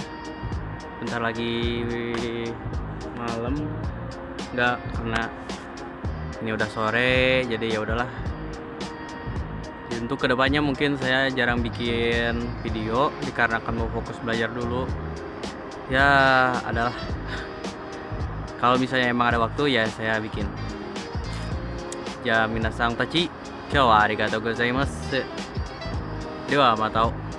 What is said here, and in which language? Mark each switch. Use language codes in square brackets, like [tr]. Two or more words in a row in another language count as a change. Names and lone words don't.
[id] Bentar lagi malam, enggak, karena ini udah sore, jadi ya udahlah. Untuk kedepannya mungkin saya jarang bikin video dikarenakan mau fokus belajar dulu. Ya adalah kalau misalnya emang ada waktu ya saya bikin. [ja] Ya 皆さんたち、今日はありがとうございます. では、またね.